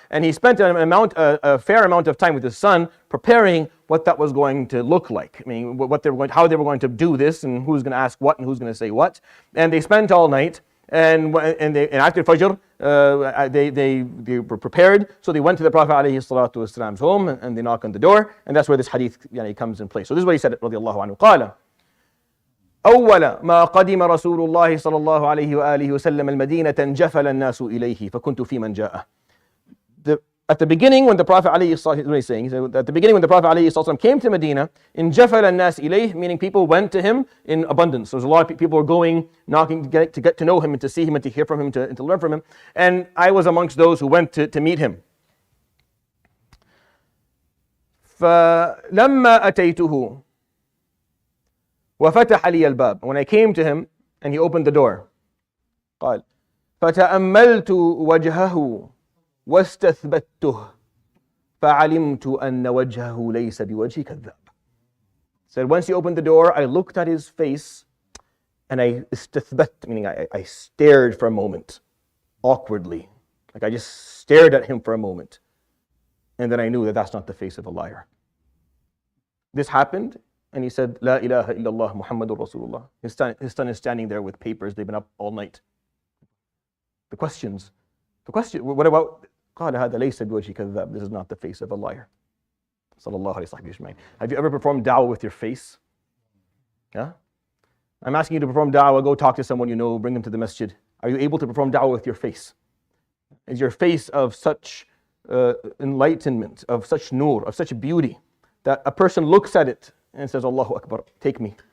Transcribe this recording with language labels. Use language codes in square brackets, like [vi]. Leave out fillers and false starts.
[en] And he spent a fair amount of time with his son preparing what that was going to look like. I mean, how they were going to do this, and who's going to ask what and who's going to say what. And they spent all night. And after Fajr, they were prepared. So they went to the Prophet ﷺ's home and they knocked on the door. And that's where this hadith comes in place. So this is what he said, رضي الله عنه. [ar] قال أول ما قدم رسول الله صلى الله عليه وآله وسلم المدينة انجفل الناس إليه فكنت فيمن جاءه. [en] At the beginning, when the Prophet ﷺ came to Medina, [ar] انجفل الناس إليه, [en] meaning people went to him in abundance. There's a lot of people were going, knocking to get to know him and to see him and to hear from him and to learn from him. And I was amongst those who went to meet him. [ar] فلما أتيته وفتح لي الباب. [en] When I came to him and he opened the door, [ar] قال فتأملت وجهه واستثبته فعلمت أن وجهه ليس بوجه كذاب. [en] Said once he opened the door, I looked at his face and I استثبت, meaning I stared for a moment, awkwardly. Like I just stared at him for a moment. And then I knew that that's not the face of a liar. This happened. And he said, La ilaha illallah Muhammadur Rasulullah. His son is standing there with papers. They've been up all night. The question, what about, [ar] قال هذا ليس بوجه كذاب. [en] This is not the face of a liar. Sallallahu alayhi wa sallam. Have you ever performed da'wah with your face? Yeah? I'm asking you to perform da'wah. Go talk to someone you know. Bring them to the masjid. Are you able to perform da'wah with your face? Is your face of such enlightenment, of such nur, of such beauty, that a person looks at it and says, Allahu Akbar, take me.